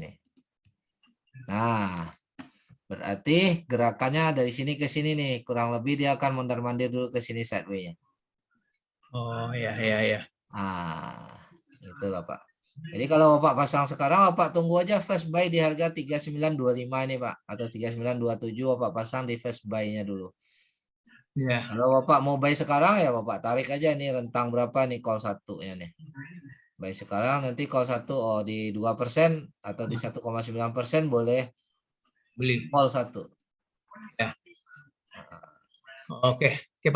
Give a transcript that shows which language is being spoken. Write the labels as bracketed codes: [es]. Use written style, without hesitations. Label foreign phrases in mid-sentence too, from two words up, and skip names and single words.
[id] Nah, berarti gerakannya dari sini ke sini nih, kurang lebih dia akan mondar-mandir dulu ke sini sideways-nya. Oh, ya, ya, ya. Ah, itulah Pak. Jadi kalau Bapak pasang sekarang, Bapak tunggu aja [en] first buy [id] di harga 3925 ini Pak, atau 3927 Bapak pasang di [en] first buy- [id] nya dulu. Ya. Kalau Bapak mau buy sekarang ya Bapak tarik aja nih rentang berapa nih call 1-nya nih. Buy sekarang nanti call 1 di 2% atau di 1,9% boleh beli call 1. Ya. Oke, Pak.